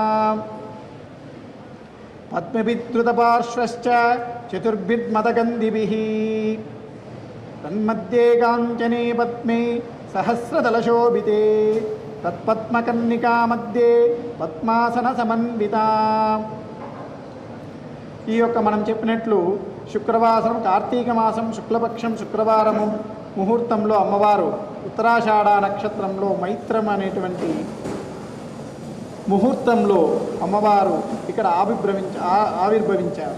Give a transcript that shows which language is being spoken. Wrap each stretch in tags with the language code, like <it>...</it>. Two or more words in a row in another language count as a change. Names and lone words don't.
<sa>पद्मविद्रुतपार्श्वश्च चतुर्भिर्मदगन्धिभिः तन्मध्ये काञ्चने पद्मे सहस्रदलशोभिते तत्पद्मकर्णिका मध्ये पद्मासनसमन्विता.</sa> <te>ఈ యొక్క మనం చెప్పినట్లు శుక్రవారం కార్తీక మాసం శుక్లపక్షం శుక్రవారము ముహూర్తంలో అమ్మవారు ఉత్తరాషాఢ నక్షత్రంలో మైత్రం అనేటువంటి ముహూర్తంలో అమ్మవారు ఇక్కడ ఆవిర్భవించారు.</te>